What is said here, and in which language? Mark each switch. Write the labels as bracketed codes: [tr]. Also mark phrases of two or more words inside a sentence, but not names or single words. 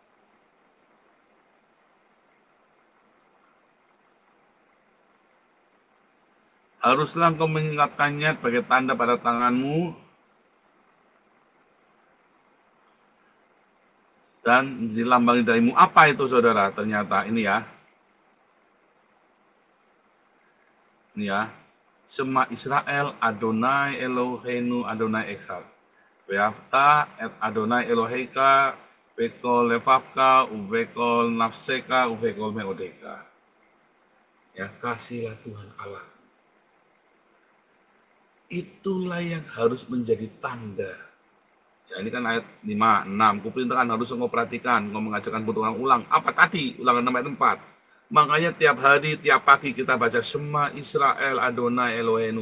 [id] Haruslah engkau mengingatkannya sebagai tanda pada tanganmu dan menjadi lambang di dahimu. Apa itu, saudara? Ternyata ini ya. Ini ya. [he] שמע ישראל יהוה אלהינו יהוה אחד. ואהבת את יהוה אלהיך בכל לבבך ובכל נפשך ובכל מאדך. [id] Ya, kasihlah Tuhan Allah. Itulah yang harus menjadi tanda. Ya, ini kan ayat 5, 6. Kuperintahkan harus engkau perhatikan, engkau mengajarkan buat orang ulang. Apa tadi? Ulangan 6 ayat 4. Makanya tiap hari, tiap pagi kita baca [he] שמע ישראל יהוה אלהינו.